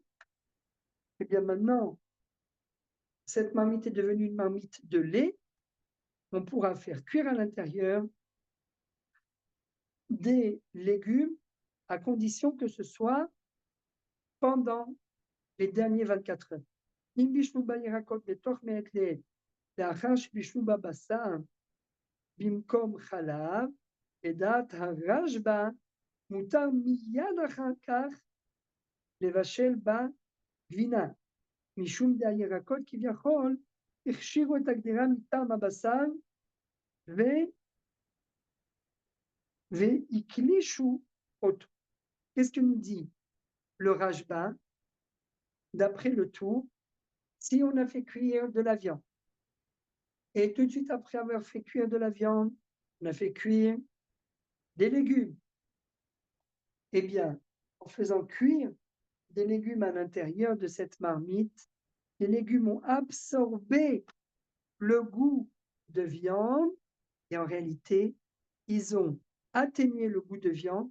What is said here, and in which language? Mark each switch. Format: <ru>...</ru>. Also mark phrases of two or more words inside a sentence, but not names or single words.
<fr>Eh bien, maintenant, cette marmite est devenue une marmite de lait. On pourra faire cuire à l'intérieur des légumes à condition que ce soit pendant les derniers 24 heures.</fr> <he>אם בישלו בה ירקות בתוך מעת לעת, לאחר שבישלו בה בשר במקום חלב, לדעת הרשב"א, מותר מיד אחר כך לבשל בה גבינה, משום דהירקות כביכול הכשירו את הגדירה מטעם הבשר והקלישו אותו.</he> <fr>Qu'est-ce que nous dit le Rashba? D'après le Tour, si on a fait cuire de la viande, et tout de suite après avoir fait cuire de la viande, on a fait cuire des légumes, eh bien, en faisant cuire des légumes à l'intérieur de cette marmite, les légumes ont absorbé le goût de viande et en réalité, ils ont atténué le goût de viande.</fr>